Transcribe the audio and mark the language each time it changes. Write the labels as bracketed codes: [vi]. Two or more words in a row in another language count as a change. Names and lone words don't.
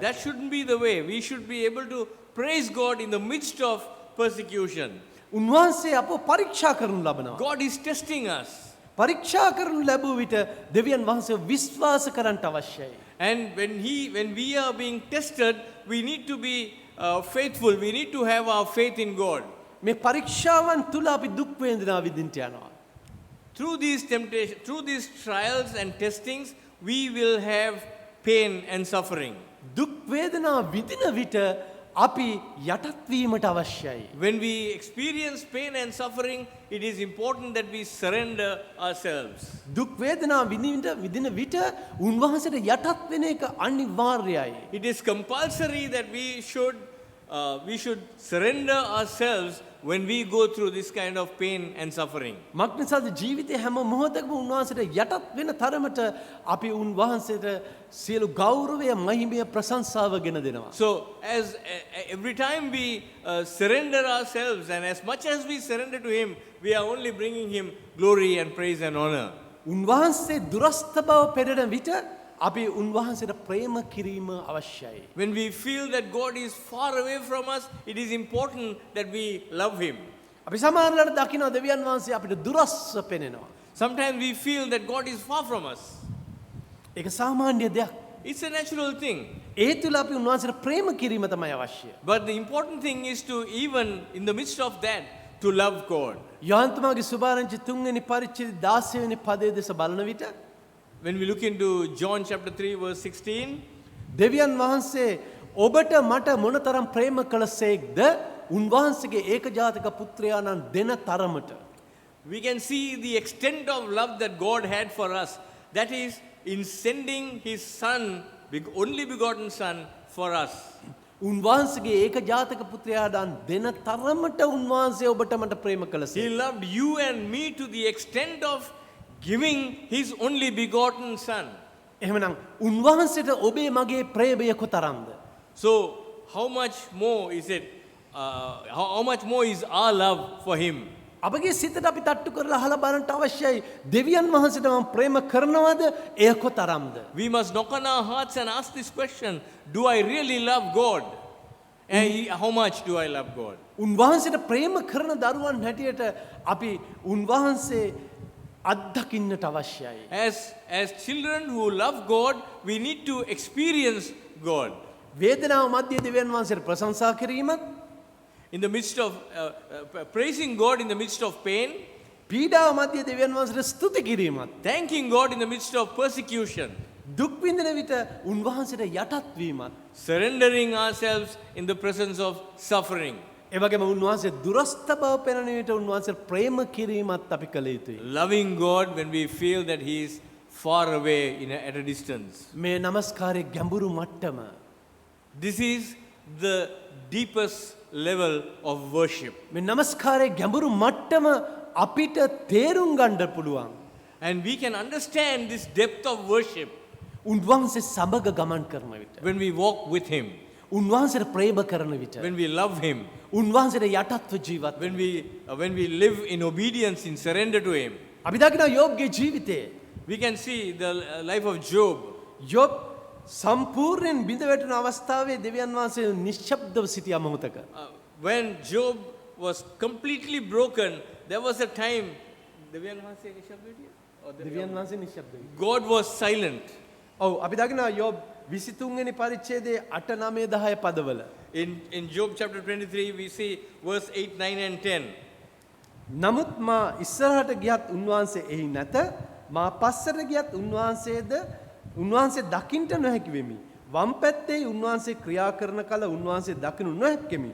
[en] That shouldn't be the way. We should be able to praise God in the midst of persecution. [si] උන්වහන්සේ අපව පරීක්ෂා කරනු ලබනවා. [en] God is testing us. [si] පරීක්ෂා කරනු ලැබුව විට දෙවියන් වහන්සේව විශ්වාස කරන්නට අවශ්‍යයි. [en] And when we are being tested, we need to be faithful. We need to have our faith in God. [si] මේ පරීක්ෂාවන් තුල අපි දුක් වේදනා විඳින්න යනවා. [en] Through these temptations, through these trials and testings, we will have pain and suffering. [si] දුක් වේදනා විඳින විට අපි යටත් වීමට අවශ්‍යයි. [en] When we experience pain and suffering, it is important that we surrender ourselves. [si] දුක් වේදනා විඳින විට උන්වහන්සේට යටත් වෙන එක අනිවාර්යයි. [en] It is compulsory that we should surrender ourselves when we go through this kind of pain and suffering. [si] මක්නිසාද ජීවිතේ හැම මොහොතකම උන්වහන්සේට යටත් වෙන තරමට අපි උන්වහන්සේට සියලු ගෞරවය මහිමය ප්‍රශංසාව ගෙන දෙනවා. [en] So as every time we surrender ourselves, and as much as we surrender to Him, we are only bringing Him glory and praise and honor. [si] උන්වහන්සේ දුරස්ත බව පෙරෙන විට අපි උන්වහන්සේට ප්‍රේම කිරීම අවශ්‍යයි. [en] When we feel that God is far away from us, it is important that we love Him. [si] අපි සමහරවිට දකිනවා දෙවියන් වහන්සේ අපිට දුරස්ස පෙනෙනවා. [en] Sometimes we feel that God is far from us. [si] ඒක සාමාන්‍ය දෙයක්. [en] It's a natural thing. [si] ඒ තුල අපි උන්වහන්සේට ප්‍රේම කිරීම තමයි අවශ්‍ය. [en] But the important thing is to, even in the midst of that, to love God. [si] යෝහන් තුමාගේ සුභාරංචි 3 වෙනි පරිච්ඡේදය 16 වෙනි පදයේ දෙස බලන විට [en] When we look into John chapter 3 verse 16, [si] දෙවියන් වහන්සේ ඔබට මට මොනතරම් ප්‍රේම කළසේක්ද උන්වහන්සේගේ ඒකජාතක පුත්‍රයාණන් දෙන තරමට. [en] we can see the extent of love that God had for us. That is, in sending His Son, only begotten Son, for us. [si] උන්වහන්සේගේ ඒකජාතක පුත්‍රයාණන් දෙන තරමට උන්වහන්සේ ඔබට මට ප්‍රේම [en] He [si] කළසේ. [en] loved you and me to the extent of giving His only begotten Son. [si] එහෙමනම් උන්වහන්සේට ඔබේ මගේ ප්‍රේමය කොතරම්ද? [en] So, how much more is it? How much more is our love for Him? [si] අපගේ සිතට අපි තට්ටු කරලා අහලා බලන්න අවශ්‍යයි. දෙවියන් වහන්සේට මම ප්‍රේම කරනවද? එය කොතරම්ද? [en] We must knock on our hearts and ask this question: do I really love God? And how much do I love God? [si] උන්වහන්සේට ප්‍රේම කරන දරුවන් හැටියට අපි උන්වහන්සේ අත්දකින්නට අවශ්‍යයි. [en] As children who love God, we need to experience God. [si] වේදනාව මැද්දේ දෙවියන් වහන්සේට ප්‍රශංසා කිරීමත්, [en] In the midst of praising God in the midst of pain, [si] පීඩාව මැද්දේ දෙවියන් වහන්සේට ස්තුති කිරීමත්, [en] thanking God in the midst of persecution, [si] දුක් විඳින විට උන්වහන්සේට යටත් වීමත්, [en] surrendering ourselves in the presence of suffering, [si] ඒ වගේම උන්වහන්සේ දුරස්ත බව පෙනෙන විට උන්වහන්සේට ප්‍රේම කිරීමත් අපි කළ යුතුයි. [en] loving God when we feel that He is far away at a distance. [si] මේ নমස්කාරයේ ගැඹුරු මට්ටම [en] This is the deepest level of worship. [si] මේ নমස්කාරයේ ගැඹුරු මට්ටම අපිට තේරුම් ගන්න පුළුවන්. [en] And we can understand this depth of worship [si] උන්වහන්සේ සමග ගමන් කරන විට, [en] when we walk with Him, [si] උන්වහන්සේට ප්‍රේම කරන විට, [en] when we love Him, [si] උන්වහන්සේට යටත්ව ජීවත් [en] when we live in obedience, in surrender to Him. [si] අපි දකිනවා යෝබ්ගේ ජීවිතේ. [en] We can see the life of Job. [si] යෝබ් සම්පූර්ණයෙන් බිඳ වැටෙන අවස්ථාවේ දෙවියන් වහන්සේ නිශ්ශබ්දව සිටියා මොහොතක. [en] When Job was completely broken, there was a time [si] දෙවියන් වහන්සේ නිශ්ශබ්දයි. [en] God was silent. [si] ඔව් අපි දකිනවා යෝබ් 23 වෙනි පරිච්ඡේදයේ 8 9 10 පදවල. [en] In Job chapter 23, we see verse 8, 9 and 10. [si] නමුත් මා ඉස්සරහට ගියත් උන්වහන්සේ එහි නැත. මා පස්සට ගියත් උන්වහන්සේ දකින්ට නොහැකි වෙමි. වම් පැත්තේ උන්වහන්සේ ක්‍රියා කරන කල උන්වහන්සේ දකිනු නොහැක්කෙමි.